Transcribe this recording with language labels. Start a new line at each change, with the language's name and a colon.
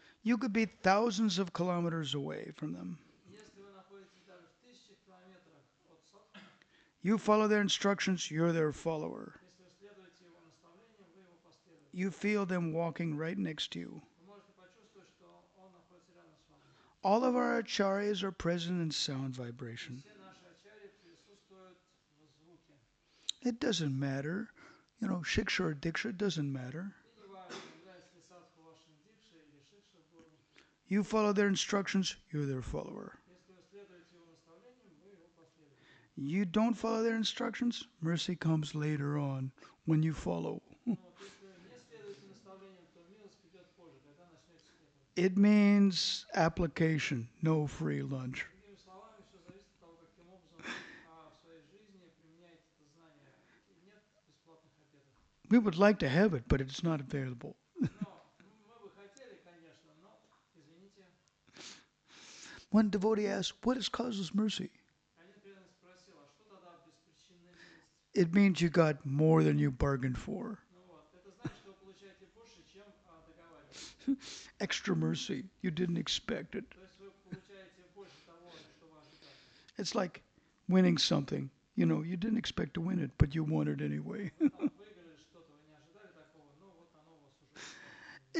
English: You could be thousands of kilometers away from them.
Russian: Если вы находитесь даже в тысячах километрах от садху,
English: You follow their instructions, you're their follower.
Russian: если вы следуете его наставлениям, вы его последуете.
English: You feel them walking right next to you.
Russian: Вы можете почувствовать, что он находится рядом с вами.
English: All of our acharyas are present in sound
Russian: И
English: vibration.
Russian: все наши ачарьи присутствуют в звуке.
English: It doesn't matter. You know, shiksha or diksha, it doesn't matter.
Russian: И не важно, является ли садху вашим дикшей или шикша гуру.
English: You follow their instructions, you're their follower.
Russian: Если вы следуете его наставлениям, вы его последуете.
English: You don't follow their instructions, mercy comes later on when you follow.
Russian: Ну вот, если вы не следуете наставлениям, то милость придет позже, когда начнете следовать.
English: It means application, no free lunch.
Russian: Другими словами, все зависит от того, каким образом вы в своей жизни применяете это знание. И нет бесплатных обедов.
English: We would like to have it, but it's not available.
Russian: Но мы бы хотели, конечно, но, извините,
English: One devotee asked, what is causeless mercy?
Russian: один преданный спросил, а что тогда беспричинная милость?
English: It means you got more than you bargained for.
Russian: Ну вот, это значит, что вы получаете больше, чем договаривались.
English: Extra mercy. You didn't expect it.
Russian: То есть вы получаете больше того, что вы ожидали.
English: It's like winning something. You know, you didn't expect to win it, but you won it anyway.
Russian: Там выиграли что-то, вы не ожидали такого, но вот оно у вас уже бесплатно.